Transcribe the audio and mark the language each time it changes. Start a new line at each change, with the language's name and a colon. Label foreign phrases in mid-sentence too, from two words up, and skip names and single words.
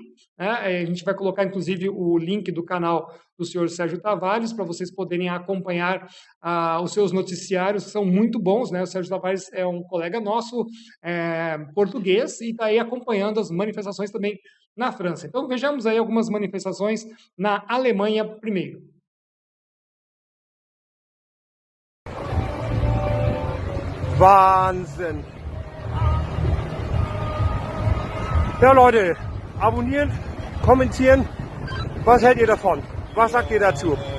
Portuguese: A gente vai colocar, inclusive, o link do canal do senhor Sérgio Tavares, para vocês poderem acompanhar os seus noticiários, que são muito bons. Né? O Sérgio Tavares é um colega nosso, português, e está aí acompanhando as manifestações também na França. Então, vejamos aí algumas manifestações na Alemanha primeiro.
German: Wahnsinn. Ja, Leute, abonnieren, kommentieren. Was hält ihr davon? Was sagt ihr dazu?